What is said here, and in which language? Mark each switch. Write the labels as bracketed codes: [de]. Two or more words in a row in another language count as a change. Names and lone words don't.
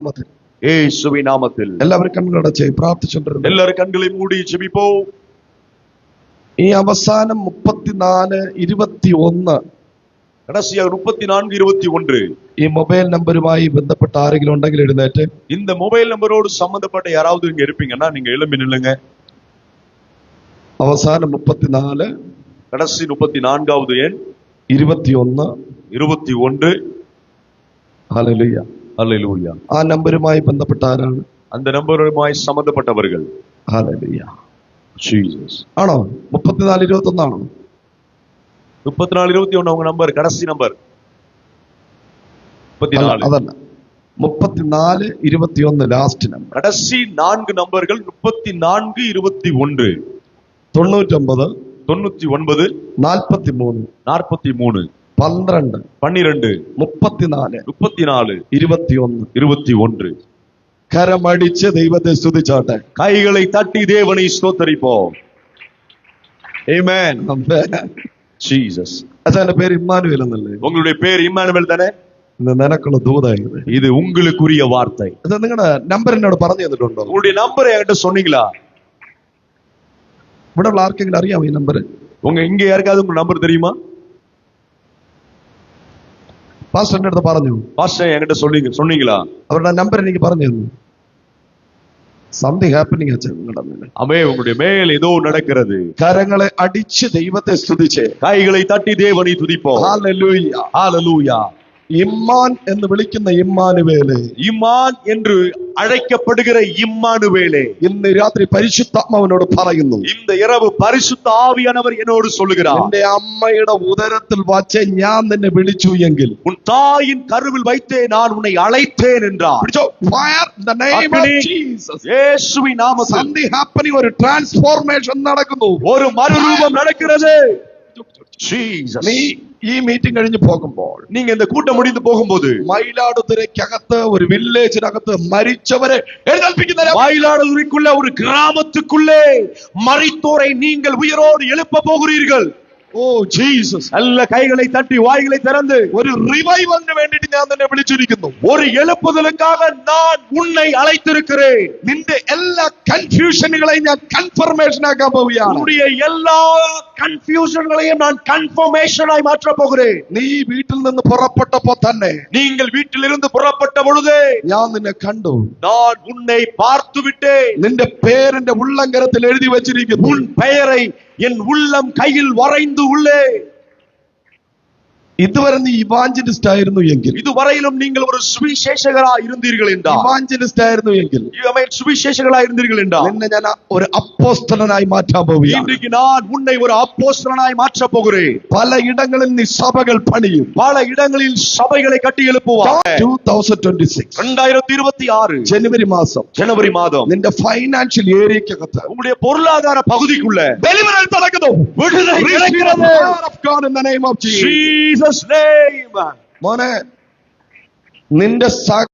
[ml] യേശുവിൻ നാമത്തിൽ എല്ലാവരും കണ്ണുകളടച്ച് പ്രാർത്ഥിച്ചുകൊണ്ടിരുന്നു. എല്ലാവരും കണ്ണുകളെ മൂടി ജെപിപ്പോ. ഈ അവസാനം 34-21 [ta] கடைசியாக 34-21 [ml] ഈ മൊബൈൽ നമ്പറുമായി ബന്ധപ്പെട്ട ആരെങ്കിലും ഉണ്ടെങ്കിൽ എഴുന്നേറ്റ്. [ta] இந்த மொபைல் நம்பரோடு சம்பந்தப்பட்ட யாராவது இங்க இருப்பீங்கன்னா நீங்க எழும்பி நில்லுங்க. [ml] അവസാനം 34 [ta] கடைசி 34வது எண் 21 21. [ml] ഹല്ലേലൂയ [ta] ஹல்லேலூயா. [ml] ആ നമ്പറുമായി ബന്ധപ്പെട്ട ആരാണ്? [ta] அந்த நம்பருமாய் சம்பந்தப்பட்டவர்கள். [ml] ഹല്ലേലൂയ. [ta] ஜீசஸ். [ml] ആണോ? 34-21 ആണോ? [ta] 34-21 உங்க நம்பர், கடைசி நம்பர் 34. [ml] അതല്ല, 34-21 ലാസ്റ്റ് നമ്പർ. [ta] கடைசி 4 நம்பர்கள் 34-21. 99 99 43 43 12 12 34 34 21 21. [ml] കരമടിച്ച് ദൈവത്തെ സ്തുതിച്ചാട്ടെ. [ta] கைகளை தட்டி தேவனை ஸ்தோத்தரிப்போம். ஆமென். ஜீசஸ். [ml] അച്ഛന്റെ പേര് ഇമ്മാനുവേൽ എന്നല്ലേ? [ta] உங்களுடைய பேர் இம்மானுவேல் தானே? [ml] ഇത് നിനക്കുള്ള ദൂതായത്. [ta] இது உங்களுக்குரிய வார்த்தை. [ml] അത് നിങ്ങളുടെ നമ്പർ എന്നോട് പറഞ്ഞു തന്നിട്ടുണ്ടോ? [ta] உங்களுடைய நம்பரை என்கிட்ட சொன்னீங்களா? [ml] ഇവിടെ ഉള്ള ആർക്കെങ്കിലും അറിയാമോ ഈ നമ്പർ? [ta] உங்க இங்க யாருக்காவது உங்க நம்பர் தெரியுமா? [ml] പാസ്റ്ററിന്റെ അടുത്ത് പറഞ്ഞു. [ta] பாஸ்டர் என்கிட்ட சொன்னீங்களா? [ml] അവരുടെ നമ്പർ എനിക്ക് പറഞ്ഞു തന്നു. [en] something happening [ml] അച്ഛൻ നിങ്ങളുടെ മേലെ. [ta] அமே உங்களுடைய மேல் ஏதோ நடக்கிறது. [ml] കരങ്ങളെ അടിച്ച് ദൈവത്തെ സ്തുതിച്ച് [ta] கைகளை தட்டி தேவனை துதிப்போம். [ml] ഹല്ലേലൂയ. [ta] ஹல்லேலூயா. [ml] ഇമ്മാൻ എന്ന് വിളിക്കുന്ന ഇമ്മാനുവേല്, [ta] இம்மான் என்று அழைக்கப்படுகிற இம்மானுவேலே, [ml] ഇന്ന് രാത്രി പരിശുദ്ധാത്മാവിനോട് പറയുന്നു, [ta] இந்த இரவு பரிசுத்த ஆவியானவர் என்னோடு சொல்லுகிறார். [ml] എന്റെ അമ്മയുടെ ഉദരത്തിൽ വച്ച് ഞാൻ നിന്നെ വിളിച്ചു എങ്കിൽ, [ta] உன் தாயின் கருவில் வைத்தே நான் உன்னை அழைத்தேன் என்றார். [en] Fire in the name of Jesus. [ta] இயேசுவின் நாமத்தில் [en] Something happening, [ml] ഒരു ട്രാൻസ്ഫോർമേഷൻ നടക്കുന്നു. [ta] ஒரு மறுரூபம் நடக்கிறது. Jesus. [ml] നീ ഈ മീറ്റിംഗ് കഴിഞ്ഞ് പോകുമ്പോൾ, [ta] நீங்க இந்த கூட்டம் முடிந்து போகும்போது, [ml] മയിലാടുതുറയ്ക്കകത്ത് ഒരു വില്ലേജിനകത്ത് മരിച്ചവരെ എഴുന്നേൽപ്പിക്കുന്ന [ta] மயிலாடுதுறைக்குள்ள ஒரு கிராமத்துக்குள்ளே மரித்தோரை நீங்கள் உயிரோடு எழுப்ப போகிறீர்கள். [en] Oh Jesus. [ta] நல்ல கைகளை தட்டி வாய்களை திறந்து, [ml] ഒരു റിവൈവലിന് വേണ്ടിയിട്ട് ഞാൻ നിന്നെ വിളിച്ചിരിക്കുന്നു. [ta] ஒரு எழுப்புதலுக்காக நான் உன்னை அழைத்திருக்கிறேன். [ml] നിന്റെ എല്ലാ കൺഫ്യൂഷനുകളെയും ഞാൻ കൺഫർമേഷൻ ആക്കാൻ പോവുകയാണ്. [ta] உன்னுடைய எல்லா கன்ஃபியூஷன்களையும் நான் கன்ஃபர்மேஷனாய் மாற்ற போகிறேன். [ml] നീ വീട്ടിൽ നിന്ന് പുറപ്പെട്ടപ്പോ തന്നെ, [ta] நீங்கள் வீட்டிலிருந்து புறப்பட்ட பொழுது [ml] ഞാൻ നിന്നെ കണ്ടു. [ta] நான் உன்னை பார்த்து விட்டேன். [ml] നിന്റെ പേരെന്റെ ഉള്ളങ്കരത്തിൽ എഴുതി വെച്ചിരിക്കുന്നു. [ta] உன் பெயரை என் உள்ளம் கையில் வரைந்து உள்ளே. [ml] ഇതുവരെ നീ ഇവാഞ്ചലിസ്റ്റ് ആയിരുന്നു എങ്കിൽ, [ta] இதுவரையிலும் நீங்கள் ஒரு சுவிசேஷகராய் இருந்தீர்கள் என்றால், [ml] ഇവാഞ്ചലിസ്റ്റ് ആയിരുന്നു എങ്കിൽ, [ta] சுவிசேஷகராய் இருந்தீர்கள் என்றால், [ml] നിന്നെ ഞാൻ ഒരു അപ്പോസ്തലനായി മാറ്റാൻ പോവുകയാണ്. [ta] இன்றைக்கு நான் உன்னை ஒரு அப்போஸ்தலனாய் மாற்ற போகிறேன். [ml] പല ഇടങ്ങളിൽ നീ സഭകൾ പണിയും. [ta] பல இடங்களில் சபைகளை கட்டி எழுப்புவார். 2026 2026 [ml] ജനുവരി മാസം, [ta] ஜனவரி மாதம் [ml] നിന്റെ ഫൈനാൻഷ്യൽ ഏരിയക്കകത്ത് [ta] உங்களுடைய பொருளாதார பகுதிக்குள்ள [ml] ഡെലിവറൻസ് നടക്കുന്നു. [ta] விடுதலை கிடைக்கிறது. [en] God in the name of Jesus. Jesus name. [ml] മോനെ, നിന്റെ